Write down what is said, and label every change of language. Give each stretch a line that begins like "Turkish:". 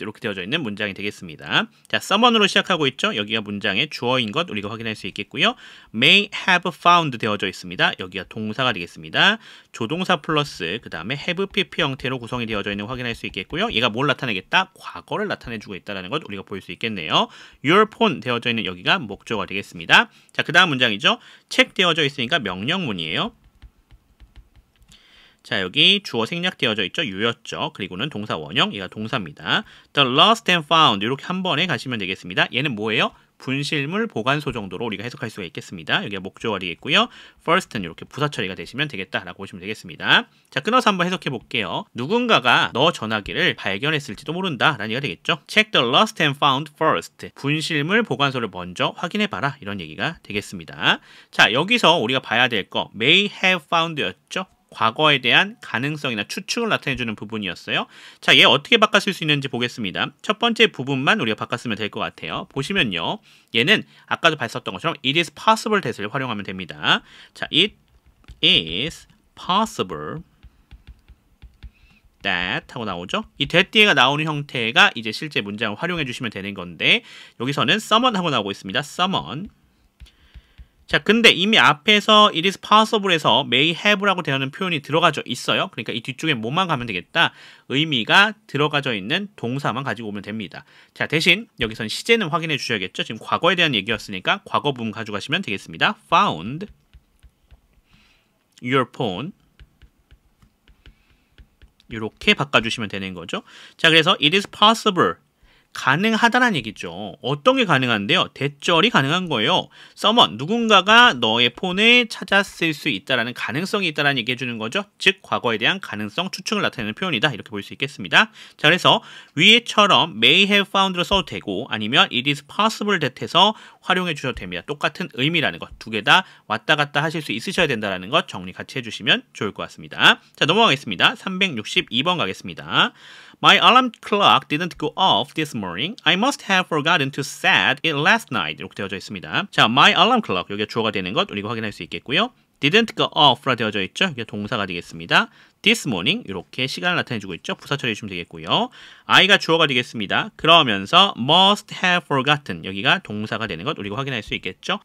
Korean: 이렇게 되어져 있는 문장이 되겠습니다. 자, someone으로 시작하고 있죠. 여기가 문장의 주어인 것 우리가 확인할 수 있겠고요.
English: May have found
Korean: 되어져 있습니다. 여기가 동사가 되겠습니다. 조동사 플러스 그 다음에 have pp 형태로 구성이 되어져 있는 거 확인할 수 있겠고요. 얘가 뭘 나타내겠다? 과거를 나타내주고 있다는 것 우리가 볼 수 있겠네요.
English: Your phone
Korean: 되어져 있는 여기가 목적어가 되겠습니다. 자, 그 다음 문장이죠. check 되어져 있으니까 명령문이에요. 자, 여기 주어 생략되어져 있죠. 유였죠. 그리고는 동사 원형, 얘가 동사입니다.
English: The lost and found
Korean: 이렇게 한 번에 가시면 되겠습니다. 얘는 뭐예요? 분실물 보관소 정도로 우리가 해석할 수가 있겠습니다. 여기가 목적어가 되겠고요. first는 이렇게 부사 처리가 되시면 되겠다라고 보시면 되겠습니다. 자, 끊어서 한번 해석해 볼게요. 누군가가 너 전화기를 발견했을지도 모른다 라는 얘기가 되겠죠.
English: Check the lost and found first.
Korean: 분실물 보관소를 먼저 확인해 봐라 이런 얘기가 되겠습니다. 자, 여기서 우리가 봐야 될 거
English: may have found
Korean: 였죠. 과거에 대한 가능성이나 추측을 나타내주는 부분이었어요. 자, 얘 어떻게 바꿨을 수 있는지 보겠습니다. 첫 번째 부분만 우리가 바꿨으면 될 것 같아요. 보시면요. 얘는 아까도 봤었던 것처럼
English: it is possible that
Korean: 을 활용하면 됩니다.
English: 자, it is possible that
Korean: 하고 나오죠. 이 that 뒤에가 나오는 형태가 이제 실제 문장을 활용해 주시면 되는 건데 여기서는 someone 하고 나오고 있습니다.
English: someone.
Korean: 자, 근데 이미 앞에서
English: it is possible
Korean: 에서
English: may have
Korean: 라고 되는 표현이 들어가져 있어요. 그러니까 이 뒤쪽에 뭐만 가면 되겠다? 의미가 들어가져 있는 동사만 가지고 오면 됩니다. 자, 대신 여기선 시제는 확인해 주셔야겠죠. 지금 과거에 대한 얘기였으니까 과거 부분 가져가시면 되겠습니다.
English: found your phone
Korean: 이렇게 바꿔주시면 되는 거죠. 자, 그래서
English: it is possible
Korean: 가능하다는 얘기죠. 어떤 게 가능한데요? 대절이 가능한 거예요. someone, 누군가가 너의 폰을 찾았을 수 있다라는 가능성이 있다라는 얘기해 주는 거죠. 즉, 과거에 대한 가능성, 추측을 나타내는 표현이다. 이렇게 볼 수 있겠습니다. 자, 그래서 위에처럼
English: may have found
Korean: 로 써도 되고 아니면
English: it is possible that
Korean: 해서 활용해 주셔도 됩니다. 똑같은 의미라는 것. 두 개 다 왔다 갔다 하실 수 있으셔야 된다는 것 정리 같이 해주시면 좋을 것 같습니다. 자, 넘어가겠습니다. 362번 가겠습니다.
English: My alarm clock didn't go off this morning. I must have forgotten to set it last night.
Korean: 이렇게 되어져 있습니다.
English: 자, my alarm clock.
Korean: 여기가 주어가 되는 것 우리가 확인할 수 있겠고요.
English: didn't go off
Korean: 라 되어져 있죠. 이게 동사가 되겠습니다.
English: this morning
Korean: 이렇게 시간을 나타내주고 있죠. 부사 처리해 주시면 되겠고요. I가 주어가 되겠습니다. 그러면서
English: must have forgotten
Korean: 여기가 동사가 되는 것 우리가 확인할 수 있겠죠.